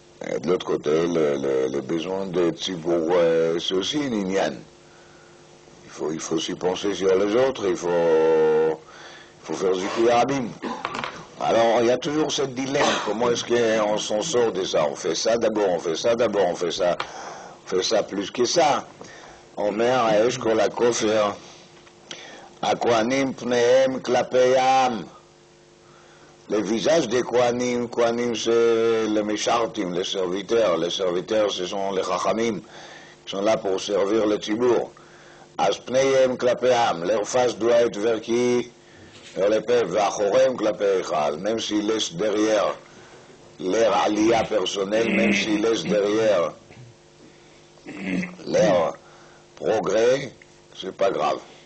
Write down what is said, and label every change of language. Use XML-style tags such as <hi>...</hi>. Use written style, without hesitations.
<fr>Et de l'autre côté, le besoin de Tzibour, c'est aussi une inyan. Il faut aussi penser sur les autres, il faut faire Zikouy Rabim. Alors, il y a toujours ce dilemme, comment est-ce qu'on s'en sort de ça? On fait ça d'abord, on fait ça d'abord, on fait ça plus que ça.</fr> <he>אומר האש כל הכופר, הכהנים פניהם כלפי העם.</he> <fr>Le visage des Kohanim, c'est les Meshartim, les serviteurs. Les serviteurs, ce sont les Chachamim, qui sont là pour servir le Tzibour.</fr> <he>As pneihem klape am,</he> <fr>leur face doit être vers qui? Vers les peuples,</fr> <he>v'achorem klape echal,</he> <fr>même s'ils laissent derrière leur aliyah personnelle, même s'ils laissent derrière leur progrès, c'est pas grave.</fr>